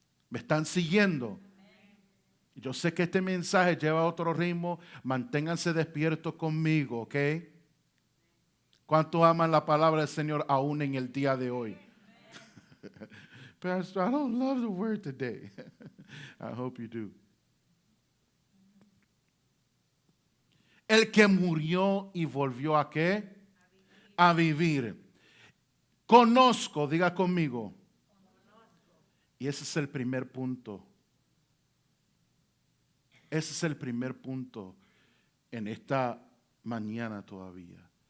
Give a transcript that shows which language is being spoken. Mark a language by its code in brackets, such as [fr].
[es] ¿Me están siguiendo? Yo sé que este mensaje lleva otro ritmo, manténganse despiertos conmigo, ¿ok? ¿Cuántos aman la palabra del Señor aún en el día de hoy? [en] Pastor, I don't love the word today. I hope you do. [es] El que murió y volvió ¿a qué? A vivir. Conozco, diga conmigo. Y ese es el primer punto. Ese es el primer punto en esta mañana todavía.